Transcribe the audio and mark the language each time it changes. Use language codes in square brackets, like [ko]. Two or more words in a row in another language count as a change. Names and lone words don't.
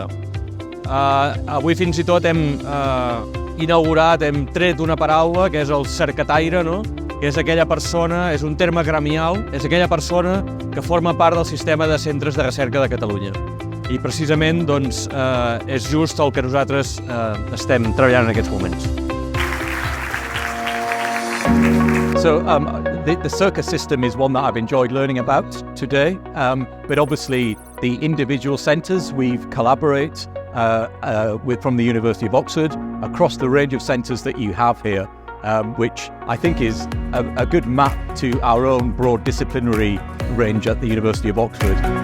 [ca] Avui fins i tot hem inaugurat, hem tret una paraula que és el cercataire, no? Que és aquella persona, és un terme gremial, és aquella persona que forma part del sistema de centres de recerca de Catalunya. I precisament doncs, és just el que nosaltres estem treballant en aquests moments. [en] So the Circa system is one that I've enjoyed learning about today, but obviously the individual centres we've collaborated with from the University of Oxford across the range of centres that you have here, which I think is a good map to our own broad disciplinary range at the University of Oxford.